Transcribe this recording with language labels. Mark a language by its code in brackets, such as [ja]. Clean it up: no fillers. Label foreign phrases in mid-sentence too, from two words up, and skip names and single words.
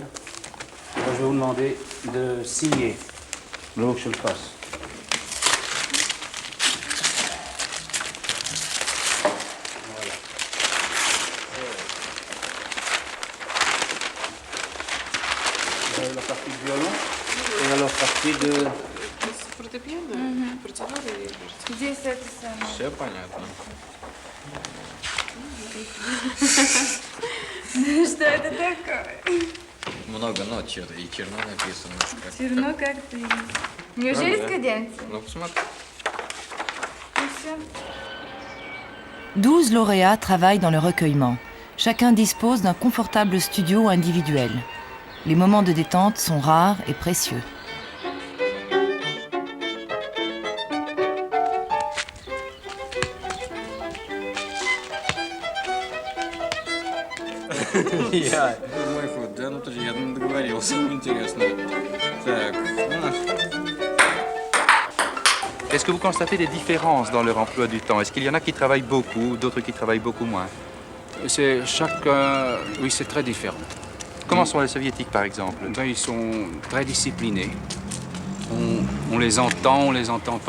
[fr] Alors, je vais vous demander de signer l'Ocean Cross. La partie de violon et alors partie de... [ru] Здесь это самое. Все понятно. Что это такое? Много нот и черно написано. Черно как ты. Неужели с каденцией? Ну, посмотри. И все. [fr] 12 lauréats travaillent dans le recueillement. Chacun dispose d'un confortable studio individuel. Les moments de détente sont rares et précieux. [ru] Мой фото, да, ну тоже я договорился, интересно. Так, [fr] Est-ce que vous constatez des différences dans leur emploi du temps? Est-ce qu'il y en a qui travaillent beaucoup, d'autres qui travaillent beaucoup moins? C'est chacun... Oui, c'est très différent. Comment sont les soviétiques, par exemple? Ben, ils sont très disciplinés. On les entend pas.